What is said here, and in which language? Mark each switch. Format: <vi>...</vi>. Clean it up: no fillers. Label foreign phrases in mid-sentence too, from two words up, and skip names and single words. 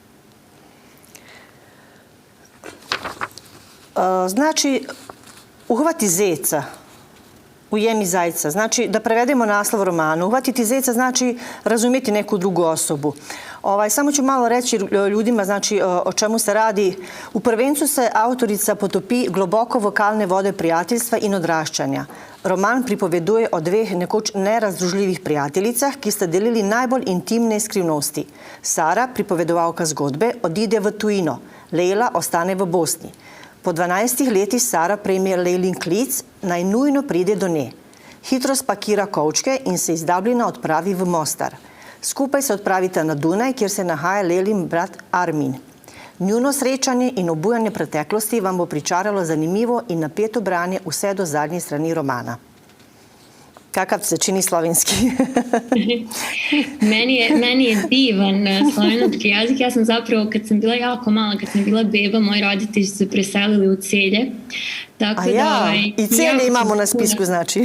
<hr>Znači, uhvati zeca,</hr> <sl>ujemi zajca.</sl> <hr>Znači, da prevedemo naslov romana. Uhvatiti zeca znači razumjeti neku drugu osobu. Samo ću malo reći ljudima znači, o čemu se radi.</hr> <sl>U prvencu se autorica potopi globoko vokalne vode prijateljstva in odraščanja. Roman pripoveduje o dveh nekoč nerazdružljivih prijateljicah, ki sta delili najbolj intimne skrivnosti. Sara, pripovedovalka zgodbe, odide v tujino. Leila ostane v Bosni. Po 12 letih Sara prejme Leilin klic, naj nujno pride do nje. Hitro spakira kovčke in se iz Dublina odpravi v Mostar. Skupaj se odpravita na Dunaj, kjer se nahaja Leilin brat Armin. Njuno srečanje in obujanje preteklosti vam bo pričaralo zanimivo in napeto branje vse do zadnje strani romana.</sl> <hr>Kakav se čini slovenski? Meni je divan slovenski jezik. Ja sam zapravo, kad sam bila jako mala, kad sam bila beba, moji roditelji su se preselili u Celje. Tako i Celje imamo na spisku, znači.</hr>